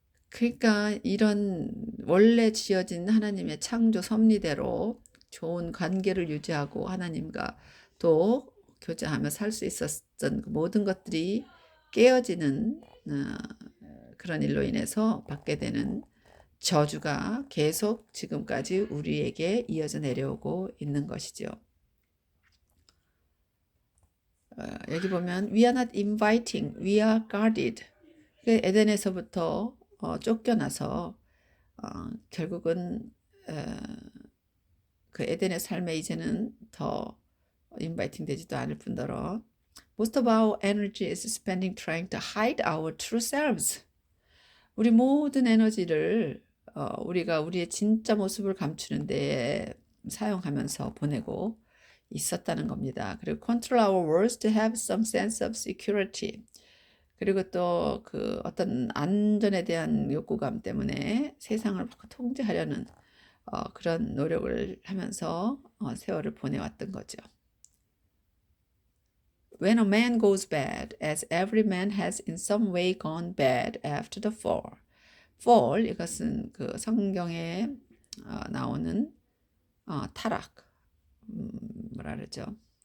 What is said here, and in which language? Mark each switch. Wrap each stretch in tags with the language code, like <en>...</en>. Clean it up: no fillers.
<ko>그러니까 이런 원래 지어진 하나님의 창조 섭리대로 좋은 관계를 유지하고 하나님과 또 교제하며 살 수 있었던 모든 것들이 깨어지는 그런 일로 인해서 받게 되는 저주가 계속 지금까지 우리에게 이어져 내려오고 있는 것이죠. 여기 보면</ko> <en>we are not inviting, we are guarded.</en> <ko>에덴에서부터 쫓겨나서 결국은 그 에덴의 삶에 이제는 더 인바이팅 되지도 않을 뿐더러</ko> <en>most of our energy is spending trying to hide our true selves.</en> <ko>우리 모든 에너지를 우리가 우리의 진짜 모습을 감추는 데 사용하면서 보내고 있었다는 겁니다. 그리고</ko> <en>control our words to have some sense of security.</en> <ko>그리고 또 그 어떤 안전에 대한 욕구감 때문에 세상을 통제하려는 그런 노력을 하면서 세월을 보내왔던 거죠.</ko> <en>When a man goes bad, as every man has in some way gone bad after the fall.</en> <ko>fall 이것은 그 성경에 나오는 타락 뭐라 그러죠?</ko>